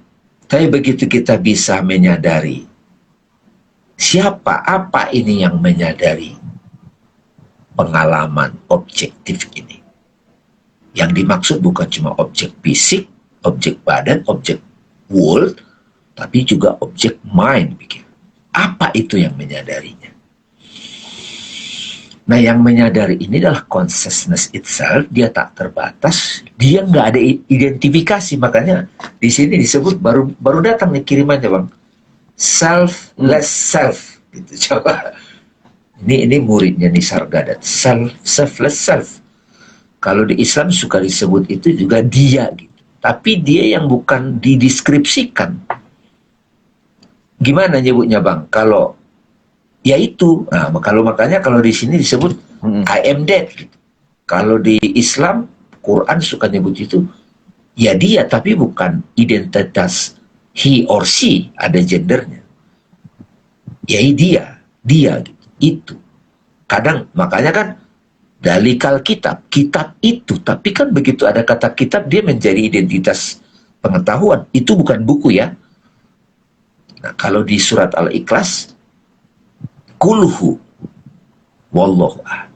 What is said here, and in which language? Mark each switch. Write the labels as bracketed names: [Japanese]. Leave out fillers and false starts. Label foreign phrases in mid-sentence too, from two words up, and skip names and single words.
[Indonesian] Tapi begitu kita bisa menyadari siapa, apa ini yang menyadari pengalaman objektif ini. Yang dimaksud bukan cuma objek fisik, objek badan, objek world, tapi juga objek mind pikir. Apa itu yang menyadarinya? Nah, yang menyadari ini adalah [English] consciousness itself, [Indonesian] dia tak terbatas, dia nggak ada identifikasi, makanya di sini disebut baru datang nih kirimannya bang, [English] selfless self, [Indonesian] gitu. Coba, ini muridnya Nisargadatta, [English] selfless self. [Indonesian] Kalau di Islam suka disebut itu juga dia, gitu. Tapi dia yang bukan dideskripsikan. Gimana nyebutnya bang? Kalau yaitu, nah kalau makanya kalau di sini disebut [English] I am dead. [Indonesian] Gitu. Kalau di Islam, Quran suka nyebut itu ya dia, tapi bukan identitas [English] he or she, [Indonesian] ada gendernya. Ya dia gitu. Itu. Kadang makanya kan [Arabic] ذلك الكتاب [Indonesian] itu, tapi kan begitu ada kata kitab dia menjadi identitas pengetahuan. Itu bukan buku ya. Nah, kalau di surat Al-Ikhlas, [Arabic] قل هو الله أحد.